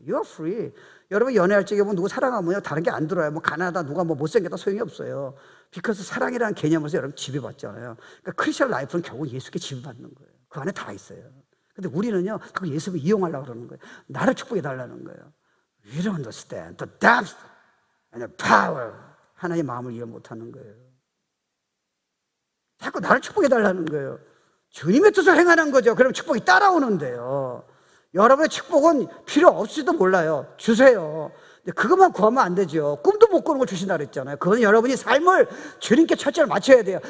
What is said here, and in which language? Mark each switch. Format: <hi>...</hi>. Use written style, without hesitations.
<en>You are free.</en> <ko>여러분 연애할 적에 뭐 누구 사랑하면 다른 게 안 들어요. 뭐 가난하다, 누가 뭐 못생겼다 소용이 없어요.</ko> <en>because</en> <ko>사랑이라는 개념에서 여러분 지배받잖아요. 그러니까 크리스천 라이프는 결국 예수께 지배받는 거예요. 그 안에 다 있어요. 근데 우리는요, 그거 예수를 이용하려고 그러는 거예요. 나를 축복해 달라는 거예요.</ko> <en>We don't understand the depth and the power.</en> <ko>하나님의 마음을 이해 못하는 거예요. 자꾸 나를 축복해 달라는 거예요. 주님의 뜻을 행하는 거죠. 그럼 축복이 따라오는데요. 여러분의 축복은 필요 없을지도 몰라요. 주세요. 근데 그것만 구하면 안 되죠. 꿈도 못 꾸는 걸 주신다 그랬잖아요. 그건 여러분이 삶을 주님께 초점을 맞춰야 돼요.</ko>